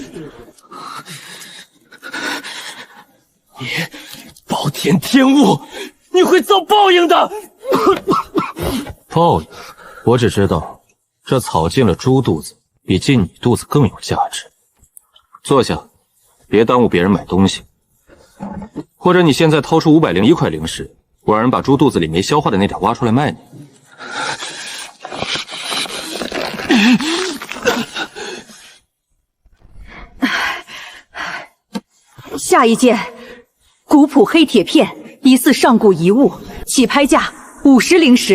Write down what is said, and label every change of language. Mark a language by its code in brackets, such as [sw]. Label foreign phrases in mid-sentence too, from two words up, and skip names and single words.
[zh] 你暴殄天物，你会遭报应的。报应？我只知道，这草进了猪肚子，比进你肚子更有价值。坐下，別耽誤別人買東西。或者你現在掏出501塊靈石，我讓人把豬肚子裡沒消化的那點挖出來賣你。下一件，古朴黑鐵片，疑似上古遺物，起拍價50靈石。